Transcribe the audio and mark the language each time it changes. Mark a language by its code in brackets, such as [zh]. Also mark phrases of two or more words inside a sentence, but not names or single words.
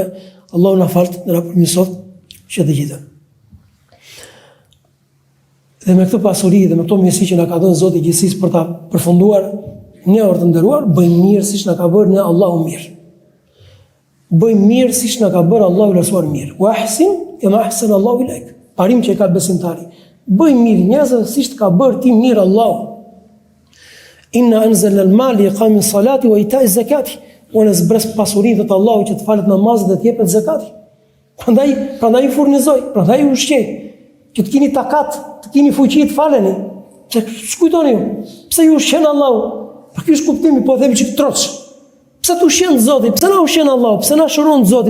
[sq] Allahu na falt dhe na përmirësoft që të gjithë. Dhe me këtë pasuri dhe me këto mirësi që na ka dhënë Zoti i gjithësisë për ta përfunduar, ne orë të nderuar, bëjmë mirë siç na ka bërë ne Allahu mirë. Bëjmë mirë siç na ka bërë Allahu i Lartësuar mirë. [ar] وأحسن كما أحسن الله إليك. [sq] Parim që ka besimtari. Bëjmë mirë njerëzve siç të ka bërë ti mirë Allahu. [ar] إنا أنزلنا المال لإقام الصلاة وإيتاء الزكاة. [sq] Unë zbres pasurinë të Allahut që të falet namazet dhe të jepet zakati. Prandaj furnizoj, prandaj ushqej, që të keni takat, të keni fuqi të faleni. Pse shkujtoni ju? Pse ju ushqen Allahu? Për ky është kuptimi, po themi çik troç. Pse të ushqen Zoti? Pse na ushqen Allahu? Pse na shëron Zoti?